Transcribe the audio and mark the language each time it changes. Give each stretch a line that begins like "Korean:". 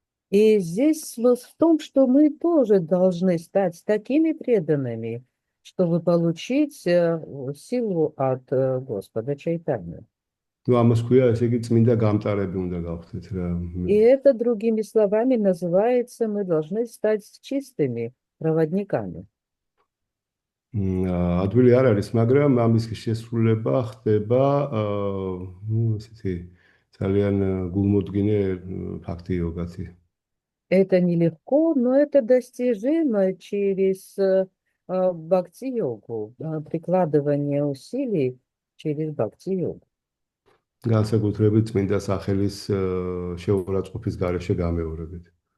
Russian: И здесь смысл в том, что мы тоже должны стать такими преданными, чтобы получить силу от Господа Чайтаньи.
Georgian: Ну, ამას ქვია, ესე იგი წმინდა გამტარები უნდა გავხდეთ რა.
Russian: И это, другими словами, называется, мы должны стать чистыми проводниками.
Georgian: ადვილი არ არის, მაგრამ ამის შესრულება ხდება, ну, ესეთი ძალიან გულმოდგინე ფაქტი იოგათი.
Russian: Это нелегко, но это достижимо через бхакти-йогу, прикладывание усилий через бхакти-йогу.
Georgian: განსაკუთრებით წმინდა სახელის შეურაცხყოფის გარეშე გამეორებით.